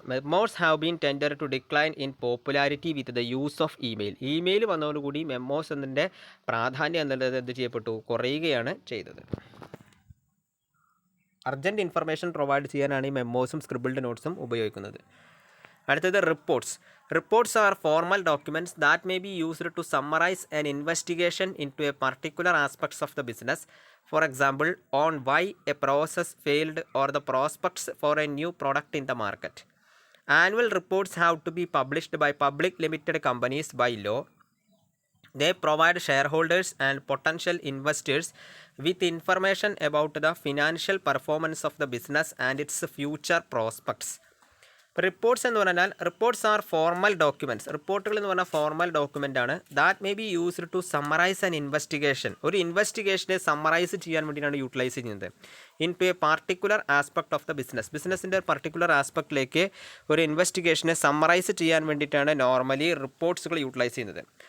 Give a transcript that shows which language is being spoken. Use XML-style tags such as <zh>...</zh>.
<en>Memos have been tended to decline in popularity with the use of email.</en> <ml>Email വന്നതോടുകൂടി memos എന്നതിൻ്റെ പ്രാധാന്യം എന്നുള്ളത് എന്ത് ചെയ്യപ്പെട്ടു, കുറയുകയാണ് ചെയ്തത്. അർജൻറ്റ് ഇൻഫർമേഷൻ പ്രൊവൈഡ് ചെയ്യാനാണ് ഈ മെമ്മോസും സ്ക്രിബിൾഡ് നോട്ട്സും ഉപയോഗിക്കുന്നത്. അടുത്തത് reports.</ml> <en>Reports are formal documents that may be used to summarize an investigation into a particular aspects of the business. For example, on why a process failed or the prospects for a new product in the market. Annual reports have to be published by public limited companies by law. They provide shareholders and potential investors with information about the financial performance of the business and its future prospects.</en> <ml>Reports എന്ന് പറഞ്ഞാൽ</ml> <en>reports are formal documents,</en> <ml>റിപ്പോർട്ടുകൾ എന്ന് പറഞ്ഞാൽ formal document ആണ്.</ml> <en>that may be used to summarize an investigation,</en> <ml>ഒരു ഇൻവെസ്റ്റിഗേഷനെ summarise ചെയ്യാൻ വേണ്ടിയിട്ടാണ് utilise ചെയ്യുന്നത്.</ml> <en>in to a particular aspect of the business,</en> <ml>ബിസിനസ്സിൻ്റെ ഒരു പർട്ടിക്കുലർ ആസ്പെക്റ്റിലേക്ക് ഒരു ഇൻവെസ്റ്റിഗേഷനെ സമ്മറൈസ് ചെയ്യാൻ വേണ്ടിയിട്ടാണ് നോർമലി റിപ്പോർട്ട്സുകൾ യൂട്ടിലൈസ് ചെയ്യുന്നത്.</ml>